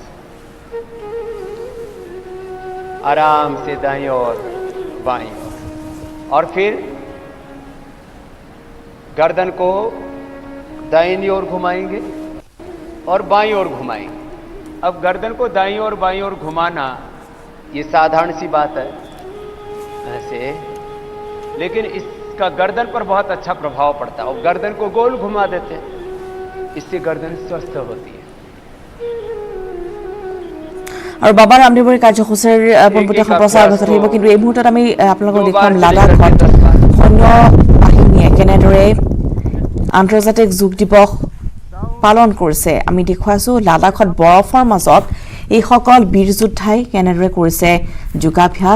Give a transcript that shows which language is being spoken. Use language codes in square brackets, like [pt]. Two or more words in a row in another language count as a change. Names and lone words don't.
[hi] आराम से दाईं ओर बाईं ओर, और फिर गर्दन को दाईं ओर घुमाएंगे और बाईं ओर घुमाएंगे। अब गर्दन को दाईं ओर बाईं ओर घुमाना ये साधारण सी बात है ऐसे, लेकिन इसका गर्दन पर बहुत अच्छा प्रभाव पड़ता है। और गर्दन को गोल घुमा देते हैं, इससे गर्दन स्वस्थ होती है। [as] আৰু বাবা ৰামদেৱৰ কাৰ্যসূচীৰ পোনপটীয়া সম্প্ৰচাৰ অব্যাহত থাকিব, কিন্তু এই মুহূৰ্তত আমি আপোনালোকক দেখুৱাম লাডাখত সৈন্য বাহিনীয়ে কেনেদৰে আন্তৰ্জাতিক যোগ দিৱস পালন কৰিছে। আমি দেখুৱাইছোঁ লাডাখত বৰফৰ মাজত এইসকল বীৰ যোদ্ধাই কেনেদৰে কৰিছে যোগাভ্যাস।